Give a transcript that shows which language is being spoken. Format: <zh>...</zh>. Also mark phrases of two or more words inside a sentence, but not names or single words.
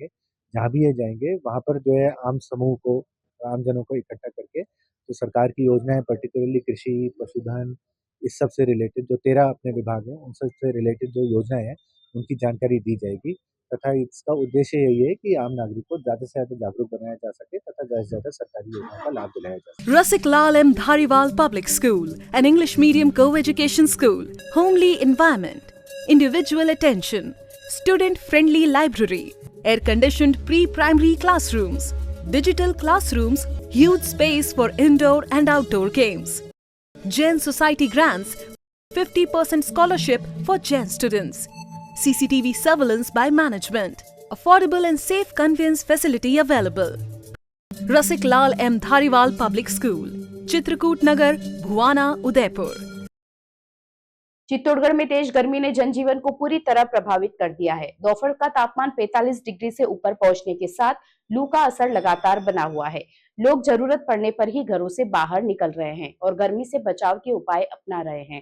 <hi>जहाँ भी ये जाएंगे वहाँ पर जो है आम समूह को, आमजनों को इकट्ठा करके जो सरकार की योजनाएं पर्टिकुलरली कृषि, पशुधन, इस सब से रिलेटेड जो 13 अपने विभाग हैं उन सब से रिलेटेड जो योजनाएं हैं उनकी जानकारी दी जाएगी तथा इसका उद्देश्य यही है कि आम नागरिक को ज़्यादा से ज़्यादा जागरूक बनाया जा सके तथा ज़्यादा से ज़्यादा सरकारी योजनाओं का लाभ दिलाया जा सके।</hi> <en>Rasik Lal M. Dhariwal Public School, an English medium co-education school, homely environment, individual attention, student-friendly library, air-conditioned pre-primary classrooms, digital classrooms, huge space for indoor and outdoor games. Jain Society grants 50% scholarship for Jain students. CCTV surveillance by management. Affordable and safe conveyance facility available. Rasik Lal M. Dhariwal Public School, Chitrakoot Nagar, Bhuwana, Udaipur.</en> <hi>चित्तौड़गढ़ में तेज गर्मी ने जनजीवन को पूरी तरह प्रभावित कर दिया है। दोपहर का तापमान 45 डिग्री से ऊपर पहुंचने के साथ लू का असर लगातार बना हुआ है। लोग जरूरत पड़ने पर ही घरों से बाहर निकल रहे हैं और गर्मी से बचाव के उपाय अपना रहे हैं।</hi>